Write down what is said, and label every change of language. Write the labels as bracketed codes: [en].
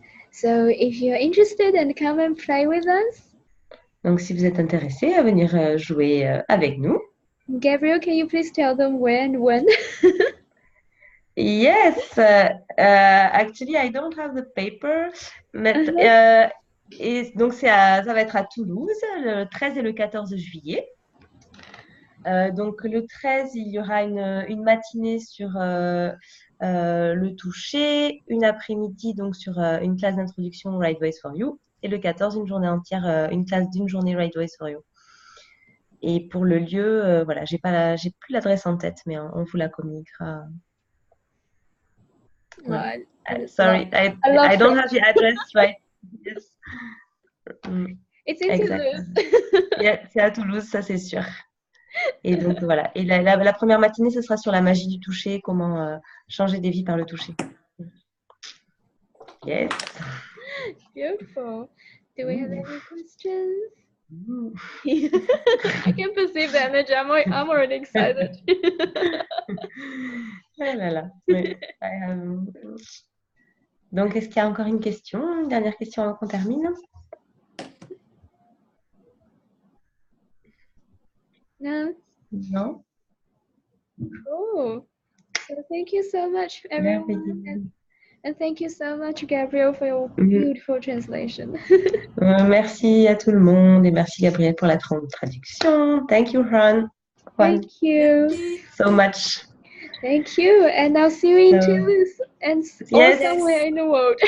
[en] So if you're interested, and come and play with us. [fr] Donc si vous êtes intéressé à venir jouer avec nous. [en] Gabriel, can you please tell them where and when? Yes, actually I don't have the paper, [fr] mais et donc ça va être à Toulouse le 13 et le 14 juillet. Donc le 13, il y aura une matinée sur le toucher, une après-midi donc sur une classe d'introduction Right Voice for You, et le 14, une journée entière, une classe d'une journée Right Voice for You. Et pour le lieu, voilà, j'ai plus l'adresse en tête, mais on vous la communiquera. [en] Right. Sorry, I don't have the address right. Yes. It's in Toulouse. [fr] Yeah, c'est à Toulouse, ça c'est sûr. Et donc voilà. Et la première matinée, ce sera sur la magie du toucher, comment changer des vies par le toucher. [en] Yes. Beautiful. Do we have any questions? I can perceive the energy. I'm already excited. [fr] Ah là là. Oui. Donc, est-ce qu'il y a encore une question? Une dernière question avant qu'on termine? [en] No? [fr] Non? [en] Cool. So thank you so much, everyone. And thank you so much, Gabriel, for your beautiful translation. Merci à tout le monde et merci Gabriel pour la traduction. Thank you, Juan. Thank you So much. Thank you, and I'll see you in Toulouse and somewhere in the world.